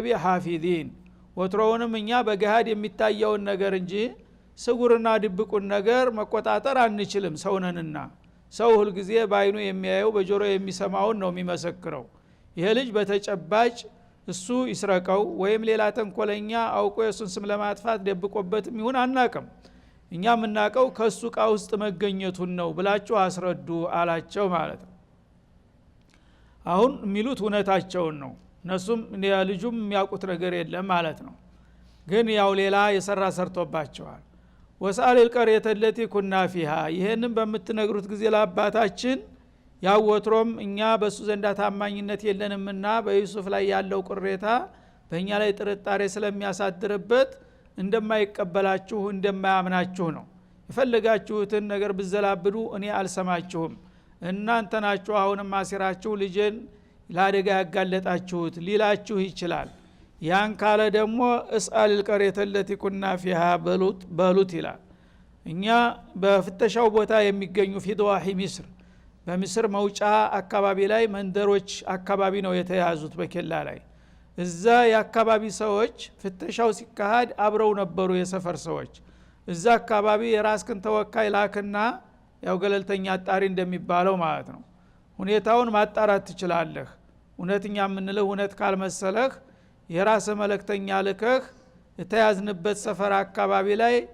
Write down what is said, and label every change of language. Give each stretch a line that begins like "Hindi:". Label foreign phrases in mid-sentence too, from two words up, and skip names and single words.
Amharic: ሐፊዚን ወትሮውንም እኛ በገሃድ የሚታየውን ነገር እንጂ ስጉርና ድብቁን ነገር መቆጣጠር አንችልም ሰውነንና። ሰው ሁልጊዜ በአይኑ የሚያየው በጆሮ የሚሰማውን ነው የሚመሰክረው። ይሄ ልጅ በተጨባጭ እሱ ይስረቀው ወይም ሌላ ተንኮለኛ አውቆ የሱን ስም ለማጥፋት ደብቆበትም ይሁን አናቅም። እኛ የምናቀው ከሱ እቃ ውስጥ መገኘቱን ነው ብላችሁ አስረዱ አላቸው ማለት ነው። አሁን የሚሉት እውነታቸውን ነው። እነሱም ልጁም የሚያውቁት ነገር የለም ማለት ነው። ግን ያው ሌላ የሰራ ሰርቶባቸዋል።
Arabic: واسأل القرية التي كنا فيها
Amharic: ይሄንን በምትነግሩት ጊዜ ለአባታችን ያው ወትሮም እኛ በሱ ዘንዳ ታማኝነት የለንምና በዩሱፍ ላይ ያለው ቅሬታ በእኛ ላይ ጥርጣሬ ስለሚያሳድርበት እንደማይቀበላችሁ እንደማያምናችሁ ነው። የፈለጋችሁትን ነገር ብዘላብዱ እኔ አልሰማችሁም። እናንተ ናችሁ አሁንም ማሲራችሁ ልጅን ለአደጋ ያጋለጣችሁት ሊላችሁ ይችላል። ያን ካለ ደግሞ
Arabic: اسأل القرية التي كنا فيها
Amharic: በሉት ይላል። እኛ በፍተሻው ቦታ የሚገኙ
Arabic: في ضواحي مصر
Amharic: በሚስር መውጫ አካባቢ ላይ መንደሮች አካባቢ ነው የተያዙት በኬላ ላይ። እዛ የአካባቢ ሰዎች ፍተሻው ሲካሄድ አብረው ነበሩ የሰፈር ሰዎች። እዛ አካባቢ የራስክን ተወካይ ላክና ያው ገለልተኛ አጣሪ እንደሚባለው ማለት ነው ሁኔታውን ማጣራት ትችላለህ። እውነተኛ የምንለው እውነት ካልመሰለህ የራስ መልእክተኛ ልከህ የተያዝንበት ሰፈር አካባቢ ላይ